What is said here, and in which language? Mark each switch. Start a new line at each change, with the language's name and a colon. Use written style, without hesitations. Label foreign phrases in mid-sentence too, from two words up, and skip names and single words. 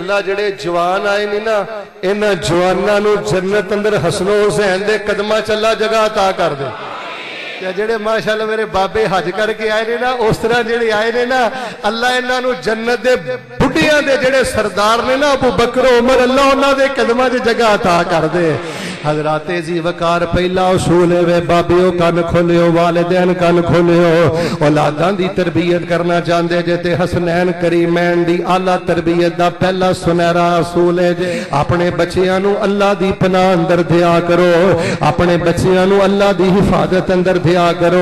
Punjabi: ਅੱਲਾਹ ਜਿਹੜੇ ਜਵਾਨ ਆਏ ਨੀ ਨਾ, ਇਨ੍ਹਾਂ ਜਵਾਨਾਂ ਨੂੰ ਜੰਨਤ ਅੰਦਰ ਹਸਨ ਹੁਸੈਨ ਦੇ ਕਦਮਾਂ ਚ ਅੱਲਾਹ ਜਗ੍ਹਾ ਅਤਾ ਕਰ ਦੇ। ਜਿਹੜੇ ਮਾਸ਼ਾਅੱਲਾਹ ਮੇਰੇ ਬਾਬੇ ਹੱਜ ਕਰਕੇ ਆਏ ਨੇ ਨਾ, ਉਸ ਤਰ੍ਹਾਂ ਜਿਹੜੇ ਆਏ ਨੇ ਨਾ, ਅੱਲਾਹ ਇਨ੍ਹਾਂ ਨੂੰ ਜੰਨਤ ਦੇ ਬੁੱਢਿਆਂ ਦੇ ਜਿਹੜੇ ਸਰਦਾਰ ਨੇ ਨਾ, ਅਬੂ ਬਕਰ ਉਮਰ, ਅੱਲਾਹ ਉਨ੍ਹਾਂ ਦੇ ਕਦਮਾਂ ਚ ਜਗ੍ਹਾ ਅਤਾ ਕਰ ਦੇ। ਹਜ਼ਰਾਤੇ ਜੀ ਵਕਾਰ ਪਹਿਲਾ ਉਸੂਲ ਹੈ ਵੇ ਬਾਬਿਓ ਕੰਨ ਖੋਲ੍ਹਿਓ, ਵਾਲਿਦੈਨ ਕੰਨ ਖੋਲ੍ਹਿਓ। ਔਲਾਦਾਂ ਦੀ ਤਰਬੀਅਤ ਕਰਨਾ ਚਾਹੁੰਦੇ ਜੇ ਤੇ ਹਸਨੈਨ ਕਰੀਮੈਨ ਦੀ ਆਲਾ ਤਰਬੀਅਤ ਦਾ ਪਹਿਲਾ ਸੁਨਹਿਰਾ ਉਸੂਲ ਹੈ ਜੇ ਆਪਣੇ ਬੱਚਿਆਂ ਨੂੰ ਅੱਲਾਹ ਦੀ ਪਨਾਹ ਅੰਦਰ ਦਿਆ ਕਰੋ, ਆਪਣੇ ਬੱਚਿਆਂ ਨੂੰ ਅੱਲਾਹ ਦੀ ਹਿਫ਼ਾਜ਼ਤ ਅੰਦਰ ਦਿਆ ਕਰੋ।